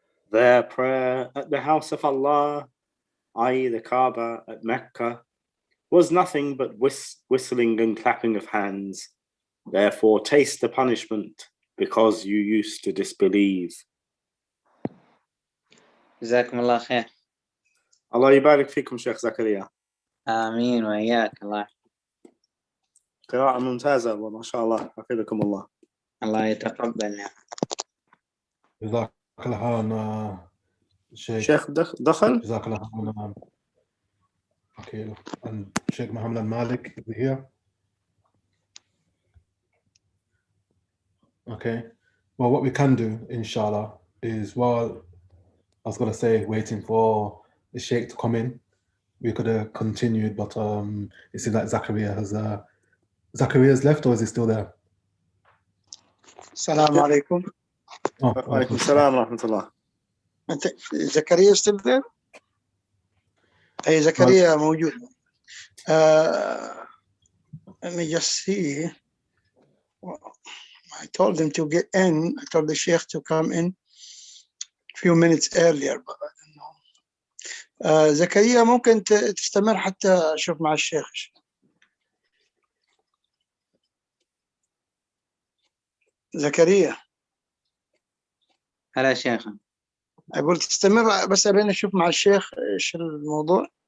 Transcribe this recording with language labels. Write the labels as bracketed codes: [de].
[en] Their prayer at the house of Allah, i.e. the Kaaba at Mecca, was nothing but whistling and clapping of hands. Therefore taste the punishment because you used to disbelieve. [ar] جزاكم الله خير. الله يبارك فيكم شيخ زكريا. آمين وإياك. الله قراءة ممتازة وما شاء الله حفظكم الله. الله يتقبل. جزاك الله خير شيخ دخل. جزاك الله خير. [en] Okay, and Sheikh Muhammad Malik over here. Okay, well, what we can do, inshallah, is while I was going to say waiting for the Sheikh to come in, we could have continued, but it seems like Zachariah's left, or is he still there? [ar] السلام عليكم. وعليكم السلام ورحمة الله. [en] زكريا still there? [ar] أي زكريا موجود. [en] Let me just see. I told him to get in. I told the Sheikh to come in a few minutes earlier, but I don't know. [ar] زكريا ممكن تستمر حتى أشوف مع الشيخ. زكريا. هلا شيخ. أقول تستمر بس أبين أشوف مع الشيخ إيش الموضوع.